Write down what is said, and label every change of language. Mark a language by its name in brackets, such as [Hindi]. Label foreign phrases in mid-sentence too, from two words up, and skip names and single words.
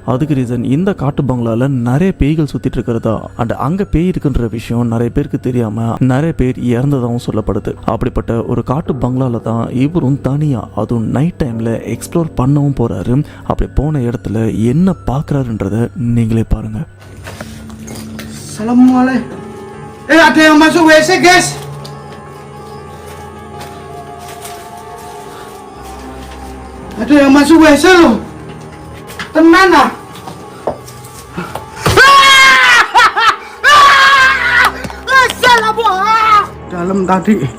[Tamil] அதுக்கு ரீசன் இந்த காட்டு பங்களாவில் நிறைய பேய்கள் சுற்றிட்டு இருக்கிறதா அண்ட் அங்கே பேய் இருக்குன்ற விஷயம் நிறைய பேருக்கு தெரியாமல் நிறைய பேர் இறந்ததாகவும் சொல்லப்படுது. அப்படிப்பட்ட ஒரு காட்டு பங்களா தான் இவரும் தனியா அதுவும் [English] night timeல explore [Tamil] பண்ணவும் போறாரு. அப்படி போன இடத்துல என்ன பார்க்கறாருன்றத நீங்களே பாருங்க. [Indonesian] Assalamualaikum. Ada yang masuk WC, guys. Ada yang masuk WC loh. Tenang ah. Assalamualaikum. Dalam tadi.